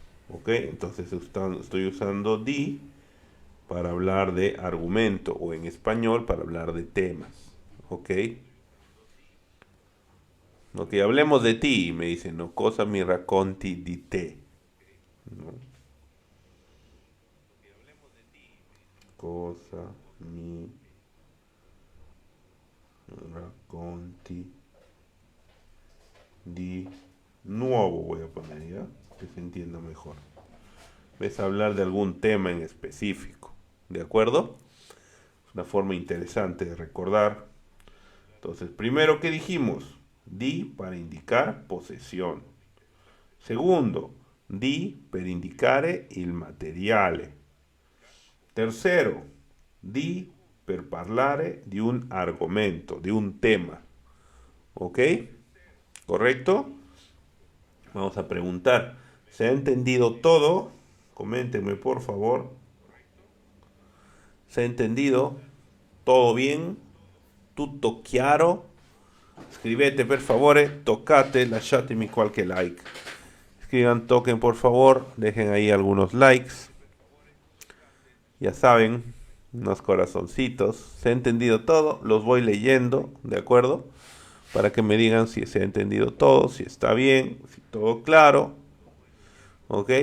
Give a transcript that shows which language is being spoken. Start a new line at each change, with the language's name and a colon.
Spanish: ¿Ok? Entonces estoy usando di para hablar de argumento o en español para hablar de temas. ¿Ok? Ok, hablemos de ti, me dicen, no,
Italian: cosa mi racconti di te.
Spanish: ¿No?
Italian: Cosa mi racconti di
Spanish: nuevo voy a poner ya, que se entienda mejor. Ves a hablar de algún tema en específico, ¿de acuerdo? Es una forma interesante de recordar. Entonces, primero que dijimos, di para indicar posesión. Segundo,
Italian: di per indicare il materiale.
Spanish: Tercero,
Italian: di per parlare di un argomento, di un tema.
Spanish: ¿Ok? ¿Correcto? Vamos a preguntar. ¿Se ha entendido todo? Coméntenme por favor. ¿Se ha entendido? ¿Todo bien?
Italian: ¿Tutto chiaro? Scrivete per favore, toccate, lasciatemi qualche like.
Spanish: Escriban, toquen por favor, dejen ahí algunos likes. Ya saben, unos corazoncitos. ¿Se ha entendido todo? Los voy leyendo, ¿de acuerdo? para que me digan si se ha entendido todo, si está bien, si todo claro, ¿ok?